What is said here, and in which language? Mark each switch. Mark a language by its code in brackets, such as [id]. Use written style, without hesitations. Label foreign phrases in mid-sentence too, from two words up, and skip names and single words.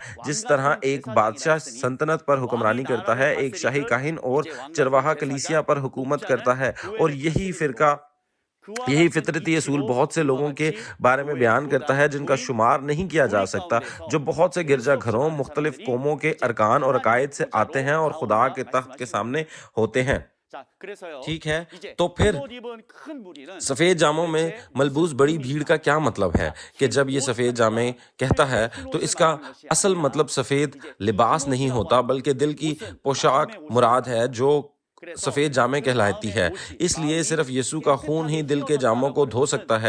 [ur] جس طرح ایک بادشاہ سلطنت پر حکمرانی کرتا ہے، ایک شاہی کاہن اور چرواہا کلیسیا پر حکومت کرتا ہے، اور یہی فطرتی اصول بہت سے لوگوں کے بارے میں بیان کرتا ہے جن کا شمار نہیں کیا جا سکتا، جو بہت سے گرجا گھروں، مختلف قوموں کے ارکان اور عقائد سے آتے ہیں اور خدا کے تخت کے سامنے ہوتے ہیں۔ [ko] 자, 그래서요. [ur] ٹھیک ہے, [ko] 이제 [ur] تو پھر [ko] 흰옷 입은 큰 무리는 [ur] سفید جاموں میں ملبوس بڑی بھیڑ کا کیا مطلب ہے کہ جب یہ سفید جامے کہتا ہے تو اس کا اصل مطلب سفید لباس نہیں ہوتا بلکہ دل کی پوشاک مراد ہے جو سفید جامے کہلاتی ہے. اس لیے صرف یسوع کا خون ہی دل کے جاموں کو دھو سکتا ہے.